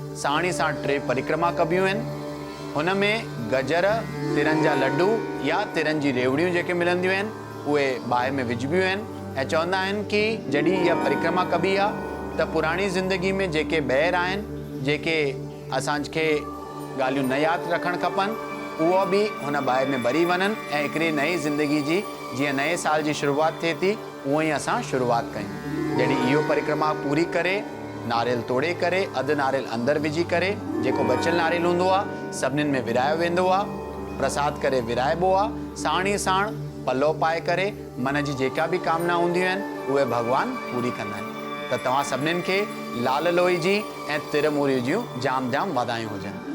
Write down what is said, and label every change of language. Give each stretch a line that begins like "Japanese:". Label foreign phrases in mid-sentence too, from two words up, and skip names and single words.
Sindhi: साण ई साण 3 परिक्रमा कबियूं आहिनि। हुन में गजर, तिरनि जा लड्डू या तिरनि जी रेवड़ियूं जेके मिलंदियूं आहिनि उहे बाहि में विझबियूं आहिनि ऐं चवंदा आहिनि कि जॾहिं इहा परिक्रमा कबी आहे त पुराणी ज़िंदगी में जेके ॿाहिरि आहिनि, जेके असांखे ॻाल्हियूं न यादि रखणु खपनि, उहो बि हुन बाहि में ॿरी वञनि ऐं हिकिड़ी नई ज़िंदगी जी जीअं नए साल जी शुरूआति थिए थी उअं ई असां शुरूआति कयूं। जॾहिं इहो परिक्रमा पूरी करे नारियल तोड़े करे अधु नारियल अंदरि विझी करे जेको बचियल नारियल हूंदो आहे सभिनीनि में विरायो वेंदो आहे, प्रसाद करे विराइबो आहे, साण ई साण पल्लो पाए करे मन जी जेका बि कामना हूंदियूं आहिनि उहे भॻवान पूरी कंदा आहिनि। त तव्हां सभिनीनि खे लाल लोई जी ऐं तिरमूरी जूं जाम जाम वाधायूं हुजनि।